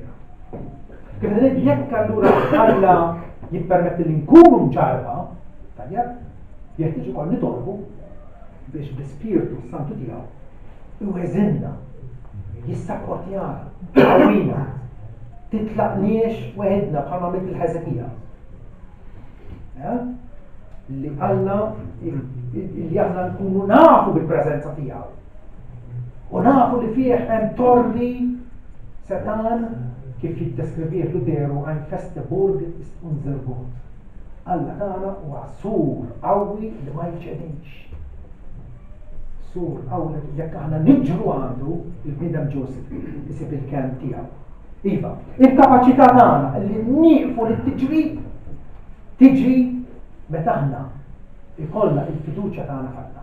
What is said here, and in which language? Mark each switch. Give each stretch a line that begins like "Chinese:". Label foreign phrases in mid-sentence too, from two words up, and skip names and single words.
Maltese: Kif ngħid jekk allura Alla jippermetti li nkunu mġarba, tajjeb, jeħtieġ ukoll nitolbu biex bl-Ispiritu Santu tiegħu iweżinna, jissapportjana, qawwina, titlaqniex weħedna bħalma mill il-Ħeżekija. Li Alla li aħna nkunu nafu bil-preżenza tiegħu. U nafu li fih hemm torri Setan kif jiddeskribih Luteru
German: ein feste Burg ist unser Gott.
Maltese: Alla tagħna huwa sur qawwi li ma jiċċedinx. Sur qawwi jekk aħna niġru għandu il-bniedem Joseph isib il-ken tiegħu. Iva, il-kapaċità tagħna li nieqfu li tiġri meta aħna ikollna il-fiduċja tagħna f'Alla.